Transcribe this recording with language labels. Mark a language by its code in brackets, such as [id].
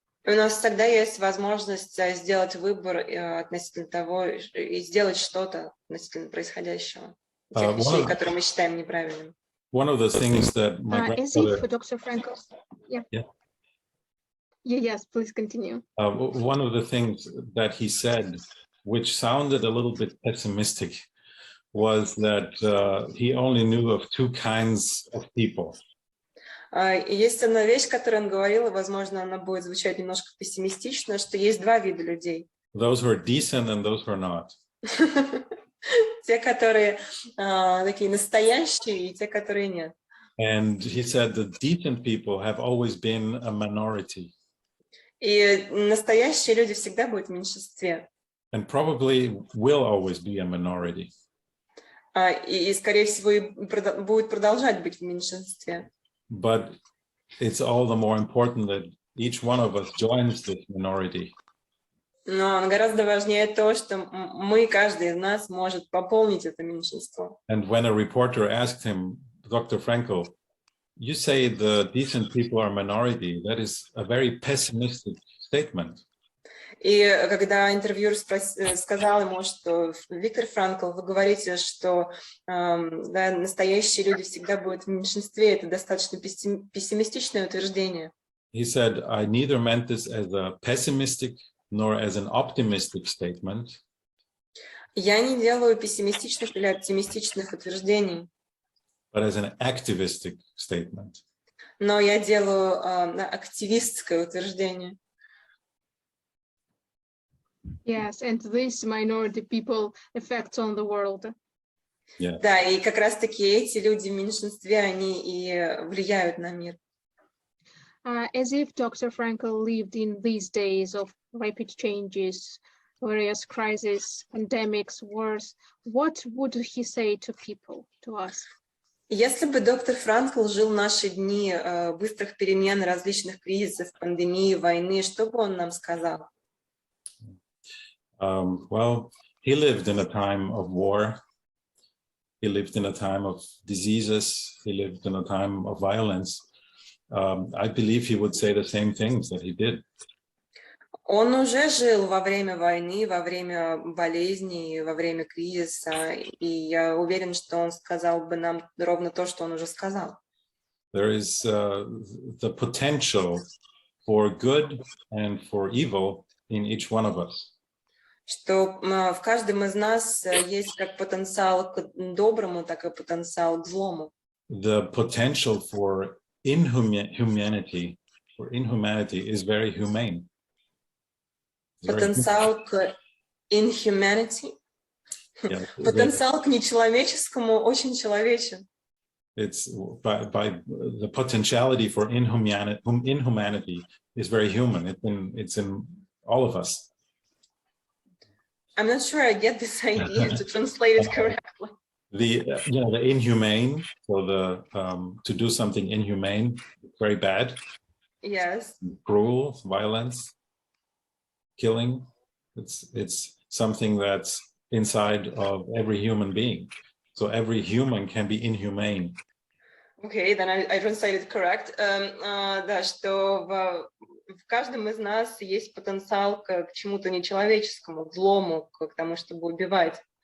[ru] У нас всегда есть возможность сделать выбор относительно того и сделать что-то относительно происходящего, тех вещей, которые мы считаем неправильными. [en] One of the things that my grandfather... As if Dr. Frankel... Yes, please continue. One of the things that he said, which sounded a little bit pessimistic, was that he only knew of two kinds of people. [ru] Есть одна вещь, которую он говорил, и, возможно, она будет звучать немножко пессимистично, что есть два вида людей. [en] Those who are decent and those who are not. [ru] Те, которые такие настоящие, и те, которые нет. [en] And he said that decent people have always been a minority. [ru] И настоящие люди всегда будут в меньшинстве. [en] And probably will always be a minority. [ru] И скорее всего, будет продолжать быть в меньшинстве. [en] But it's all the more important that each one of us joins this minority. [ru] Но гораздо важнее то, что мы, каждый из нас, может пополнить это меньшинство. [en] And when a reporter asked him, Dr. Frankel, you say the decent people are minority. That is a very pessimistic statement. [ru] И когда интервьюер сказал ему, что Виктор Франкл, вы говорите, что настоящие люди всегда будут в меньшинстве, это достаточно пессимистичное утверждение. [en] He said, I neither meant this as a pessimistic nor as an optimistic statement. [ru] Я не делаю пессимистичных или оптимистичных утверждений. [en] But as an activistic statement. [ru] Но я делаю активистское утверждение. [en] Yes, and this minority people effects on the world. Yeah. [ru] Да, и как раз-таки эти люди в меньшинстве, они и влияют на мир. [en] As if Dr. Frankel lived in these days of rapid changes, various crises, pandemics, wars, what would he say to people, to us? [ru] Если бы доктор Франкл жил в наши дни быстрых перемен, различных кризисов, пандемии, войны, что бы он нам сказал? [en] Well, he lived in a time of war. He lived in a time of diseases. He lived in a time of violence. I believe he would say the same things that he did. [ru] Он уже жил во время войны, во время болезней, во время кризиса, и я уверен, что он сказал бы нам ровно то, что он уже сказал. [en] There is the potential for good and for evil in each one of us. [ru] что в каждом из нас есть как потенциал к доброму, так и потенциал к злому. [en] The potential for inhumanity is very humane. It's very human. [ru] Потенциал к [en] inhumanity, Yeah, [ru] потенциал к нечеловеческому очень человечен. [en] it's by the potentiality for inhumanity is very human. It's in all of us. I'm not sure I get this idea to translate it correctly. The inhumane, so the to do something inhumane, very bad. Yes. Cruel, violence, killing. It's something that's inside of every human being. So every human can be inhumane. Okay, then I translated correct. [ru] Да, что в каждом из нас есть потенциал к чему-то нечеловеческому, к злому, к тому, чтобы убивать.